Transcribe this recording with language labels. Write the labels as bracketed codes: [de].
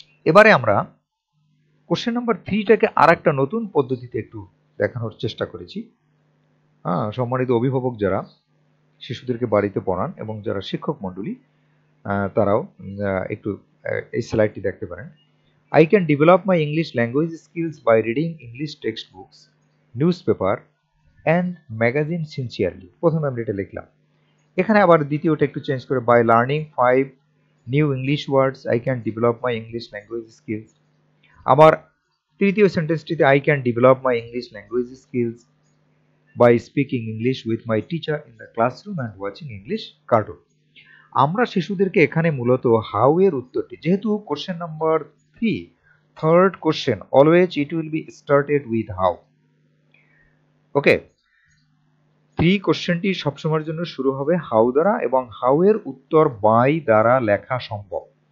[bn] এবারে আমরা question number 3টাকে আর একটা নতুন পদ্ধতিতে একটু দেখানোর চেষ্টা করেছি। সম্মানিত অভিভাবক যারা শিশুদেরকে বাড়িতে পড়ান এবং যারা শিক্ষক মণ্ডলী, তারাও একটু এই স্লাইডটি দেখতে পারেন। [en] I can develop my English language skills by reading English textbooks, newspaper and magazine sincerely. [bn] প্রথমে আমরা এটা লিখলাম। এখানে আবার দ্বিতীয়টা একটু চেঞ্জ করে [en] by learning 5 new English words I can develop my English language skills. [bn] আবার তৃতীয় সেন্টেন্সটিতে [en] I can develop my English language skills by speaking English with my teacher in the classroom and watching English cartoon. [bn] আমরা শিশুদেরকে এখানে মূলত how এর উত্তরটি, যেহেতু question number 3 third question, [en] Always it will be started with how. [bn] ওকে, 3 কোশ্চেনটি সবসময়ের জন্য শুরু হবে হাউ দ্বারা এবং হাউ এর উত্তর বাই দ্বারা লেখা সম্ভব।